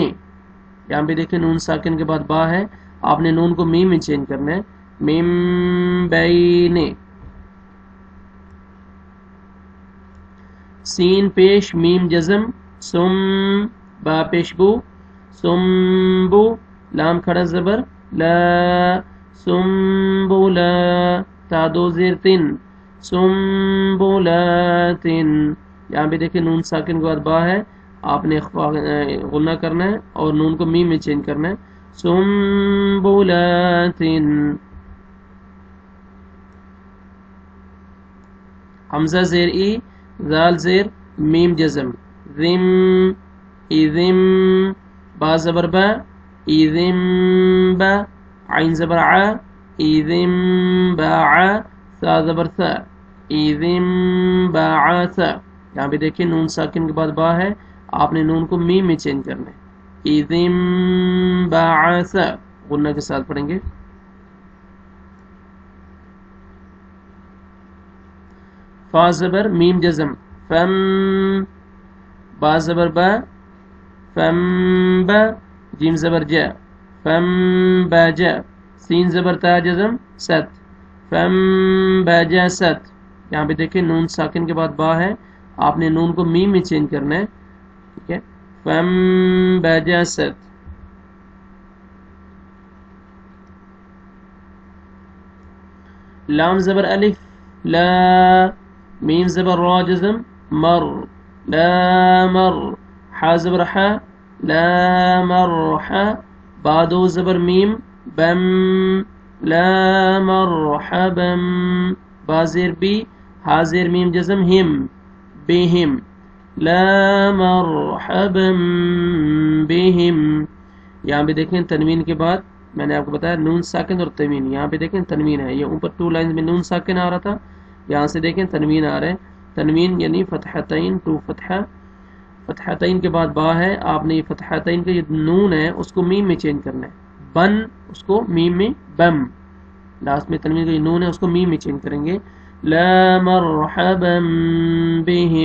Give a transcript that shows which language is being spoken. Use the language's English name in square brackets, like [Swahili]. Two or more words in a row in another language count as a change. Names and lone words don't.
[Urdu] یہاں پہ دیکھیں نون ساکن کے بعد با ہے، آپ نے نون کو میم میں چینج کرنا ہے، میم بینی۔ سین پیش میم جزم، سم، با پیش بو، سم بو، لام کھڑا زبر لا، سم بو لا، تا دو زیر تن، سم بو لا تن۔ یہاں پہ دیکھیں نون ساکن کے بعد با ہے، آپ نے غنہ کرنا ہے اور نون کو میم میں چینج کرنا ہے، سم بو لا تن۔ حمزہ زیر ای، ذال زیر میم جزم، ذم، اذم، با زبر با، اذم با، عین زبر ع، اذم باع، ثا زبر ثا، اذم باع ثا۔ یہاں پہ دیکھیں نون ساکن کے بعد با ہے، آپ نے نون کو میم میں چینج کرنا ہے، اذم باع ثا، غنہ کے ساتھ پڑھیں گے۔ فا زبر میم جزم، فم، با زبر با، فم با، جیم زبر جا، فم با جا، سین زبر تا جزم، ست، فم با جا ست۔ یہاں پہ دیکھیں نون ساکن کے بعد با ہے، آپ نے نون کو میم میں چینج کرنا ہے، ٹھیک ہے، فم با جا ست۔ لام زبر الف، لا، میم زبر را جزم، مر، لا مر، حا زبر حا، لا مرحا، با دو زبر میم، بم، [Arabic] لا مرحبا، [Urdu] با زیر بی، ہا زیر میم جزم، ہم، بہم، [Arabic] لا مرحبا بہم۔ [Urdu] یہاں پہ دیکھیں تنوین کے بعد میں نے آپ کو بتایا نون ساکن اور تنوین، یہاں پہ دیکھیں تنوین ہے، یہ اوپر 2 لائنز میں نون ساکن آ رہا تھا، یہاں سے دیکھیں تنوین آ رہا ہے، تنوین یعنی فتحتین، 2 فتحہ، فتحتین کے بعد با ہے، آپ نے یہ فتحتین کا یہ نون ہے اس کو میم میں چینج کرنا ہے، بن، اس کو میم میں بم، لاسٹ میں تنوین کا یہ نون ہے اس کو میم میں چینج کریں گے، [Arabic] لا مرحبا بہم۔